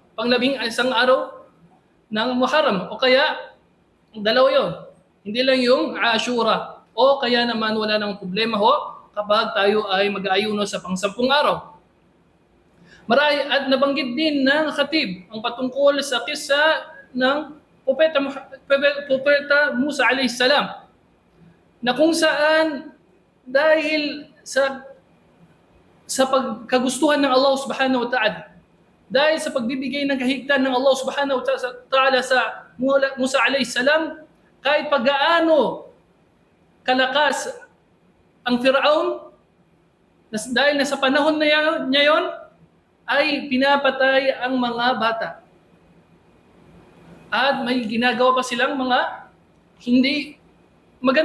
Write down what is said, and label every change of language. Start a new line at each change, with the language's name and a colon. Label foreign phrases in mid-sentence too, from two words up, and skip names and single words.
Filipino: Pang-11 araw ng Muharram o kaya dalawa yon. Hindi lang yung Ashura o kaya naman wala nang problema kapag tayo ay mag-ayuno sa pang-10 araw. At nabanggit din ng khatib ang patungkol sa kisa ng Propeta Musa alayhi salam na kung saan dahil sa pagkagustuhan ng Allah
Arabic: سبحانه وتعالى,
Filipino: dahil sa pagbibigay ng kahigtan ng Allah
Arabic: سبحانه وتعالى
Filipino: sa Musa
Arabic: عليه السلام,
Filipino: kahit paggaano kalakas ang Fir'aun, dahil nasa panahon na niya yon, ay pinapatay ang mga bata. At may ginagawa pa silang mga hindi maganda.